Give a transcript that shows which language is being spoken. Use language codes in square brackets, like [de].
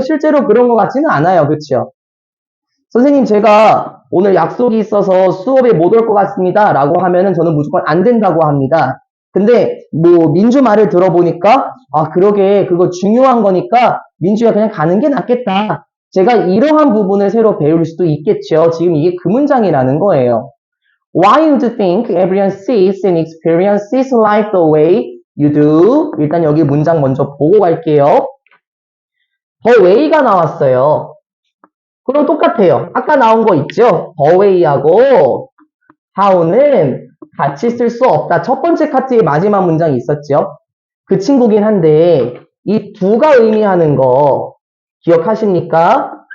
[ko] 실제로 그런 것 같지는 않아요. 그렇죠? 선생님 제가 오늘 약속이 있어서 수업에 못 올 것 같습니다. 라고 하면은 저는 무조건 안 된다고 합니다. 근데 뭐 민주 말을 들어보니까 아 그러게 그거 중요한 거니까 민주가 그냥 가는 게 낫겠다. 제가 이러한 부분을 새로 배울 수도 있겠죠. 지금 이게 그 문장이라는 거예요. [en] Why would you think everyone sees and experiences life the way you do? [ko] 일단 여기 문장 먼저 보고 갈게요. [en] the way [ko] 가 나왔어요. 그럼 똑같아요. 아까 나온 거 있죠? [en] the way [ko] 하고 [en] how [ko] 는 같이 쓸 수 없다. 첫 번째 카트의 마지막 문장이 있었죠? 그 친구긴 한데 이 두가 의미하는 거 기억하십니까?